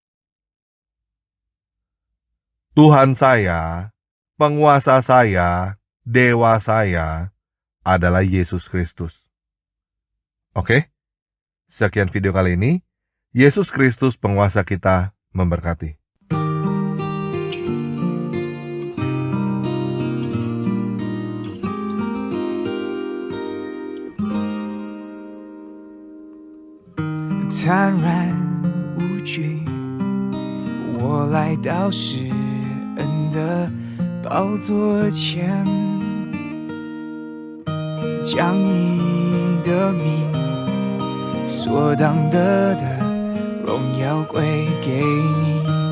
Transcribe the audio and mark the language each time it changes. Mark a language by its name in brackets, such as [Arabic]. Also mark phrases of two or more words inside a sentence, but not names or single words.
[Indonesian] Tuhan saya, penguasa saya, dewa saya adalah Yesus Kristus. Oke? Sekian video kali ini. Yesus Kristus penguasa kita memberkati. [Chinese] 坦然无惧，我来到施恩的宝座前，将你的名所当得的荣耀归给你。